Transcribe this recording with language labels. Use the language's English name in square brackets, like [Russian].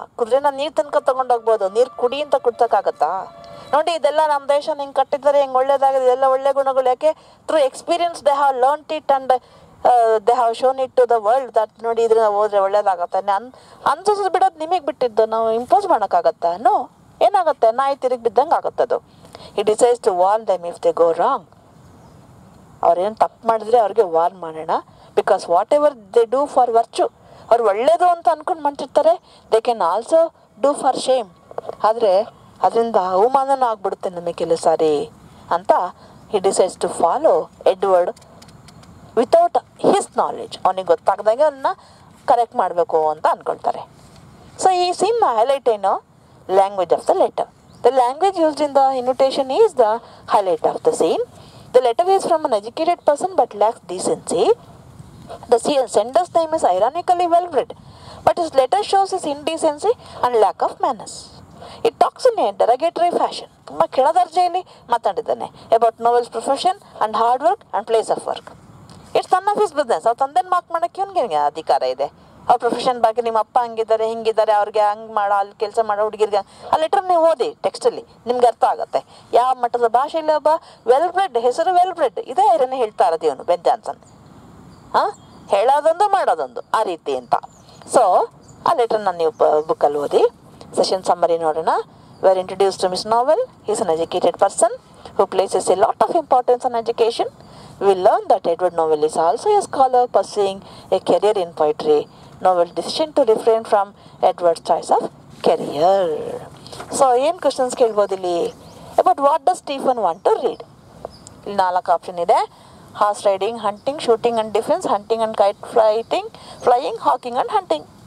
[Kannada] ಕುದುರೆನ ನೀರು ತನಕ ತೊಗೊಂಡೋಗ್ಬೋದು, ನೀರು ಕುಡಿ ಅಂತ ಕುಡ್ಸೋಕ್ಕಾಗತ್ತಾ? ನೋಡಿ, ಇದೆಲ್ಲ ನಮ್ಮ ದೇಶ ಹಿಂಗೆ ಕಟ್ಟಿದ್ದಾರೆ, ಹಿಂಗೆ ಒಳ್ಳೇದಾಗಿದೆ, ಇದೆಲ್ಲ ಒಳ್ಳೆ ಗುಣಗಳು. ಯಾಕೆ? [English] through experience they have learned it and they have shown it to the world that [Kannada] ನೋಡಿ ಇದನ್ನ ಹೋದ್ರೆ ಒಳ್ಳೇದಾಗತ್ತೆ. ಅನ್ಸೋದು ಬಿಡೋದು ನಿಮಗೆ ಬಿಟ್ಟಿದ್ದು, ನಾವು ಇಂಪೋಸ್ ಮಾಡೋಕ್ಕಾಗತ್ತಾ? ನೋ. ಏನಾಗುತ್ತೆ? ನಾಯಿ ತಿರುಗಿ ಬಿದ್ದಂಗೆ ಆಗುತ್ತೆ ಅದು. [English] He decides to warn them if they go wrong. [Kannada] ಅವ್ರೇನು ತಪ್ಪು ಮಾಡಿದ್ರೆ ಅವ್ರಿಗೆ ವಾರ್ನ್ ಮಾಡೋಣ. [English] because whatever they do for virtue, [Kannada] ಅವ್ರು ಒಳ್ಳೇದು ಅಂತ ಅಂದ್ಕೊಂಡು ಮಾಡ್ತಿರ್ತಾರೆ. [English] They can also do for shame. [Kannada] ಆದರೆ ಅದರಿಂದ ಅವಮಾನನೂ ಆಗ್ಬಿಡುತ್ತೆ ನಮಗೆ ಕೆಲವು ಸಾರಿ ಅಂತ [English] He decides to follow Edward without his knowledge. [Kannada] ಅವನಿಗೆ ಗೊತ್ತಾಗ್ದಾಗೆ ಅವನ್ನ ಕರೆಕ್ಟ್ ಮಾಡಬೇಕು ಅಂತ ಅಂದ್ಕೊಳ್ತಾರೆ. ಸೊ ಈ ಸೀನ್ ಹೈಲೈಟ್ ಏನು? [English] Language of the letter. The language used in the invitation is the highlight of the scene. The letter is from an educated person but lacks decency. The sender's name is ironically well bred, but his letter shows his indecency and lack of manners. It talks in a derogatory fashion. [Kannada] ತುಂಬ ಕೆಳದರ್ಜೆಯಲ್ಲಿ ಮಾತಾಡಿದ್ದಾನೆ [English] About novels profession and hard work and place of work. It's none of his business. [Kannada] ಅವ್ರು ತಂದೆನ mark ಮಾಡೋಕ್ಕೆ ಇವನಿಗೆ ಅಧಿಕಾರ ಇದೆ. ಅವ್ರ profession ಬಗ್ಗೆ ನಿಮ್ಮ ಅಪ್ಪ ಹಂಗಿದ್ದಾರೆ ಹಿಂಗಿದ್ದಾರೆ, ಅವ್ರಿಗೆ ಹಂಗೆ ಮಾಡೋ, ಅಲ್ಲಿ ಕೆಲಸ ಮಾಡೋ ಹುಡುಗಿರ್ಗೆ ಆ ಲೆಟರ್ ನೀವು ಓದಿ ಟೆಕ್ಸ್ಟಲ್ಲಿ ನಿಮ್ಗೆ ಅರ್ಥ ಆಗುತ್ತೆ ಯಾವ ಮಟ್ಟದ ಭಾಷೆಯಲ್ಲಿ ಒಬ್ಬ ವೆಲ್ ಬ್ರೆಡ್, ಹೆಸರು ವೆಲ್ ಬ್ರೆಡ್ ಇದೇ ಐರನ್ನೇ ಹೇಳ್ತಾ ಇರೋದು ಇವನು ಬೆನ್ ಜಾನ್ಸನ್. ಹೇಳೋದೊಂದು ಮಾಡೋದೊಂದು ಆ ರೀತಿ ಅಂತ. ಸೊ ಆ ಲೆಟರ್ನ ನೀವು ಬುಕ್ಕಲ್ಲಿ ಓದಿ. ಸೆಷನ್ ಸಮ್ಮರಿ ನೋಡೋಣ. [English] We are introduced to Miss Novel. He is an educated person who places a lot of importance on education. We will learn that Edward Novell is also a scholar pursuing a career in poetry. Novell's decision to refrain from Edward's choice of career. [Kannada] So, ಏನು questions ಕೇಳ್ಬೋದು ಇಲ್ಲಿ? [English] About what does Stephen want to read? [Kannada] ಇಲ್ಲಿ 4 option ಇದೆ. [English] Horse riding, hunting, shooting and defence, hunting and kite flying, hawking and hunting.